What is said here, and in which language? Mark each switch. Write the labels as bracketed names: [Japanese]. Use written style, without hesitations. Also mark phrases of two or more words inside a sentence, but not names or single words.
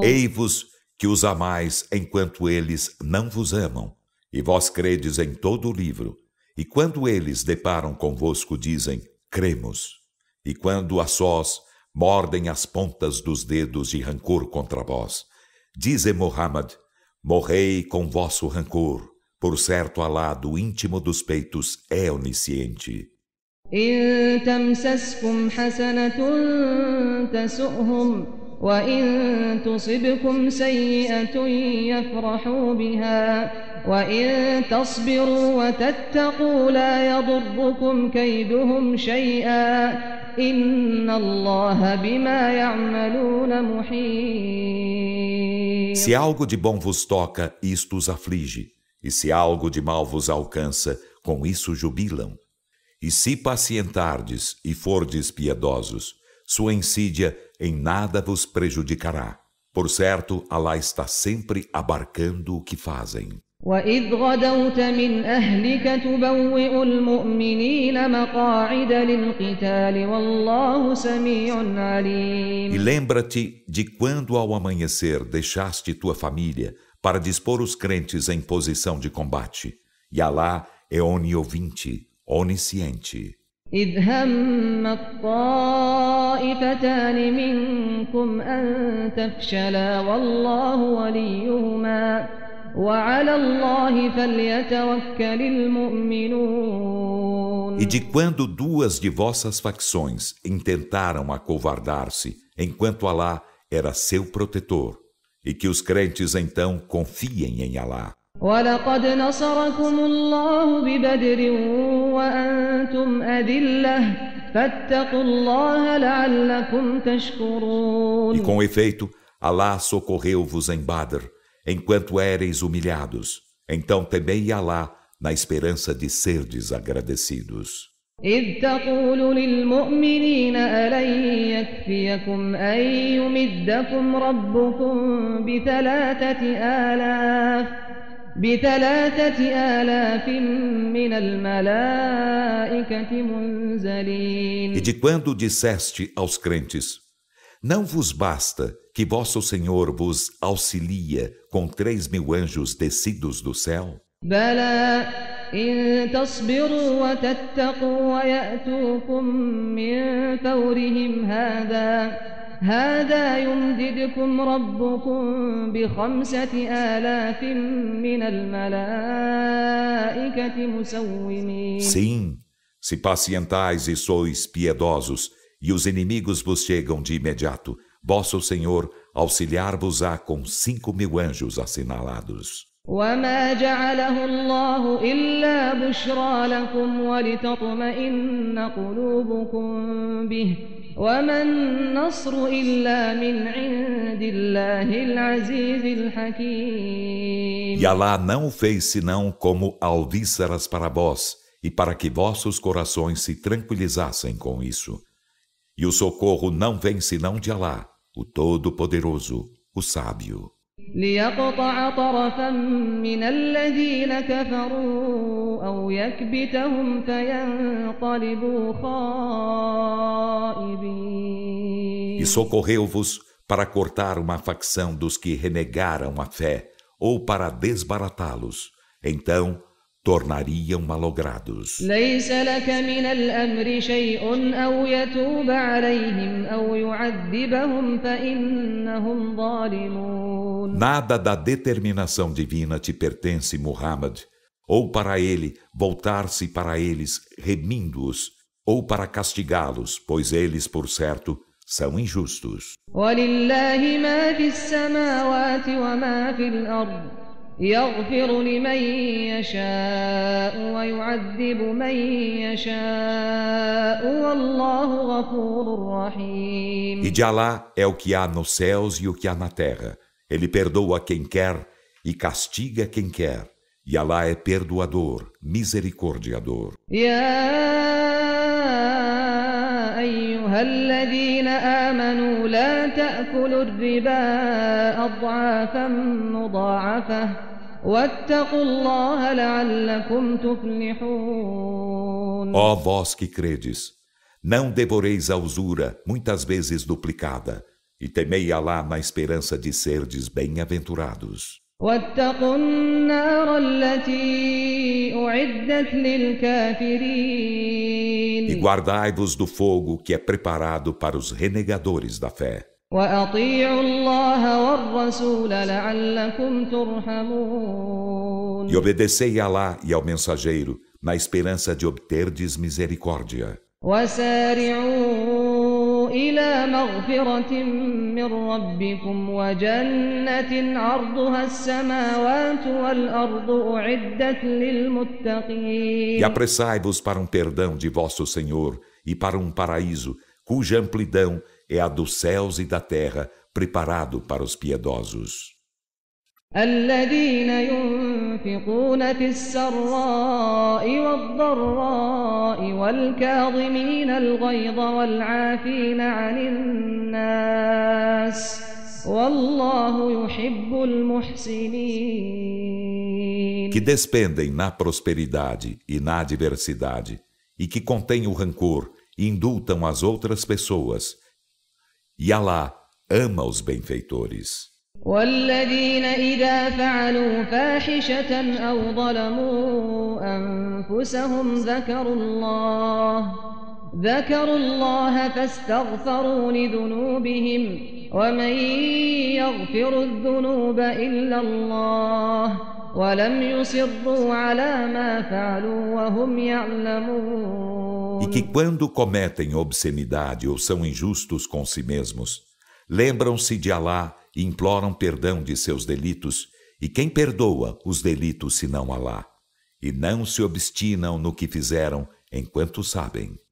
[Portuguese] Ei-vos que os amais enquanto eles não vos amam, e vós credes em todo o livro. E quando eles deparam convosco dizem, cremos. E quando a sós mordem as pontas dos dedos de rancor contra vós, dize Muhammad, morrei com vosso rancor, por certo Alá do íntimo dos peitos é onisciente. [Arabic] إن تمسسكم حسنة تسؤهم وإن تصبكم سيئة يفرحوا بها وإن تصبروا وتتقوا لا يضركم كيدهم شيئا إن الله بما يعملون محيط. [Portuguese] Se algo de bom vos toca, isto os aflige, e se algo de mal vos alcança, com isso jubilam. E se pacientardes e fordes piedosos, sua insídia em nada vos prejudicará. Por certo, Alá está sempre abarcando o que fazem. [Arabic] وإذ غدوت من أهلك تبوئ المؤمنين مقاعد للقتال والله سميع عليم. [Portuguese] E lembra-te de quando ao amanhecer deixaste tua família para dispor os crentes em posição de combate. E Alá é oniovinte, onisciente. [Arabic] إذ هم الطائفتان منكم أن تفشلا والله وليهما وعلى الله فليتوكل المؤمنون. [Portuguese] E de quando duas de vossas facções intentaram acovardar-se, enquanto Alá era seu protetor, e que os crentes então confiem em Alá. [Arabic] ولقد نصركم الله ببدر وأنتم أذلة فاتقوا الله لعلكم تشكرون. [Portuguese] E com efeito, Alá socorreu-vos em Badr, enquanto éreis humilhados. Então temei Alá na esperança de serdes agradecidos. [Arabic] إذ تقول للمؤمنين ألن يكفيكم أن يمدكم ربكم بثلاثة آلاف من الملائكة منزلين. [Portuguese] E de quando disseste aos crentes, não vos basta que vosso Senhor vos auxilia com 3.000 anjos descidos do céu? [Arabic] بلى إن تصبروا وتتقوا ويأتوكم من فورهم هذا يمددكم ربكم ب5,000 من الملائكة مسومين. [Portuguese] Sim, se pacientais e sois piedosos, e os inimigos vos chegam de imediato, vosso Senhor auxiliar-vos-á com 5.000 anjos assinalados. [Arabic] وما جعله الله إلا بشرى لكم ولتطمئن قلوبكم به وما النصر إلا من عند الله العزيز الحكيم. [Portuguese] E Alá não o fez senão como alvíceras para vós, e para que vossos corações se tranquilizassem com isso. E o socorro não vem senão de Alá, o Todo-Poderoso, o Sábio. [Arabic] ليقطع طرفا من الذين كفروا أو يكبتهم فينقلبوا خائبين. [Portuguese] E socorreu-vos para cortar uma facção dos que renegaram a fé, ou para desbaratá-los. Então tornariam malogrados. [Arabic] ليس لك من الأمر شيء أو يتوب عليهم أو يعذبهم فإنهم ظالمون. [Portuguese] Nada da determinação divina te pertence, Muhammad, ou para ele voltar-se para eles remindo-os, ou para castigá-los, pois eles, por certo, são injustos. [Arabic] ولله ما في السماوات وما في الأرض يغفر لمن يشاء ويعذب من يشاء والله غفور رحيم. [Portuguese] E de Alá é o que há nos céus e o que há na terra. Ele perdoa quem quer e castiga quem quer. E Alá é perdoador, misericordiador. [Arabic] أيها الذين آمنوا لا تأكلوا الربا أضعافا مضاعفة واتقوا الله لعلكم تفلحون. [Portuguese] Ó vós que credes, não devoreis a usura muitas vezes duplicada, e temei Alá na esperança de serdes bem-aventurados. [Arabic] واتقوا النار التي أعدت للكافرين. [Portuguese] E guardai-vos do fogo que é preparado para os renegadores da fé. [Arabic] وأطيعوا الله والرسول لعلكم ترحمون. [Portuguese] E obedecei a Alá e ao mensageiro, na esperança de obterdes misericórdia. [Arabic] وسارعوا إلى مغفرة من ربكم وجنة عرضها السماوات والأرض أعدت للمتقين. [Portuguese] E apressai-vos para um perdão de vosso Senhor e para um paraíso cuja amplidão é a dos céus e da terra, preparado para os piedosos. [Arabic] الذين ينفقون في السراء والضراء والكاظمين الغيظ والعافين عن الناس والله يحب المحسنين. [Portuguese] Que despendem na prosperidade e na adversidade, e que contêm o rancor e indultam as outras pessoas. E Alá ama os benfeitores. [Arabic] والذين إذا فعلوا فاحشة أو ظلموا أنفسهم ذكروا الله فاستغفروا لذنوبهم ومن يغفر الذنوب إلا الله ولم يصروا على ما فعلوا وهم يعلمون. [Portuguese] E que quando cometem obscenidade ou são injustos com si mesmos, lembram-se de Alá e imploram perdão de seus delitos, e quem perdoa os delitos senão Alá, e não se obstinam no que fizeram enquanto sabem.